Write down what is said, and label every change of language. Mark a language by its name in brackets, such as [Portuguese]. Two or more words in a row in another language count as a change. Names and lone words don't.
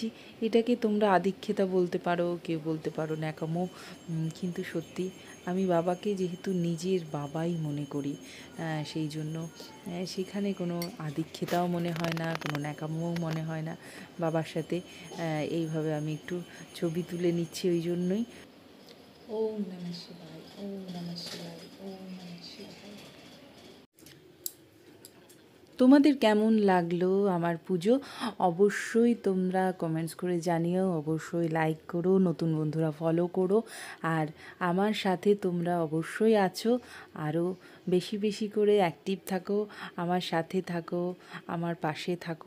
[Bangla] এটাকে তোমরা আধিক্যতা বলতে পারো, কেউ বলতে পারো ন্যাকামো, কিন্তু সত্যি আমি বাবাকে যেহেতু নিজের বাবাই মনে করি, সেই জন্য সেখানে কোনো আধিক্যতাও মনে হয় না, কোনো ন্যাকামোও মনে হয় না। বাবার সাথে এইভাবে আমি একটু ছবি তুলে নিচ্ছি, ওই জন্যই। [Sanskrit] ওম নমঃ শিবায়, ওম নমঃ শিবায়, ওম নমঃ শিবায়। [Bangla] তোমাদের কেমন লাগলো আমার পুজো অবশ্যই তোমরা কমেন্টস করে জানিও, অবশ্যই লাইক করো, নতুন বন্ধুরা ফলো করো, আর আমার সাথে তোমরা অবশ্যই আছো। আরও বেশি বেশি করে অ্যাক্টিভ থাকো, আমার সাথে থাকো, আমার পাশে থাকো।